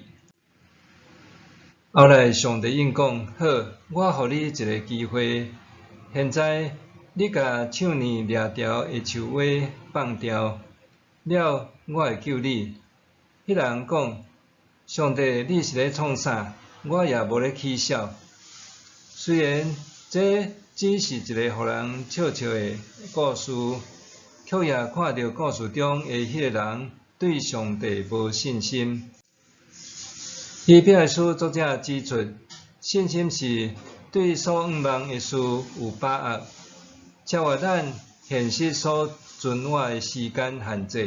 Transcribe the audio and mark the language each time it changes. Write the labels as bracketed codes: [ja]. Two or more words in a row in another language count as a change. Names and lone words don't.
[nan] 后来上帝应讲：好，我互你一个机会。现在你甲唱年掠条的树蛙放掉，了我会救你。迄人讲：上帝，你是咧创啥？我也无咧起笑。虽然这只是一个互人笑笑的故事，却也看到故事中的迄个人对上帝无信心。希伯来书作者指出，信心是对所仰望的事有把握，超越咱现实所存活的时间限制。